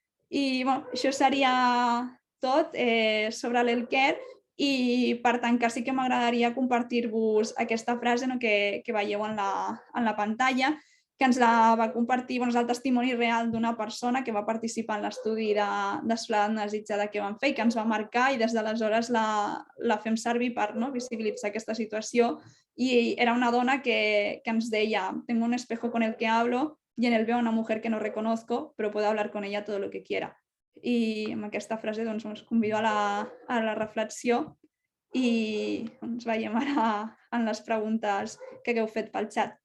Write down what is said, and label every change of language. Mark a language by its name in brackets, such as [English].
[Catalan] I això seria tot sobre l'Healthcare i per tancar sí que m'agradaria compartir-vos aquesta frase que veieu en la pantalla, que ens la va compartir, és el testimoni real d'una persona que va participar en l'estudi de soledat desitjada que vam fer i que ens va marcar, i des d'aleshores la fem servir per visibilitzar aquesta situació. I era una dona que ens deia: [Spanish] tengo un espejo con el que hablo y en él veo a una mujer que no reconozco, pero puedo hablar con ella todo lo que quiera. [Catalan] I amb aquesta frase us convido a la reflexió i ens veiem ara en les preguntes que hagueu fet pel xat.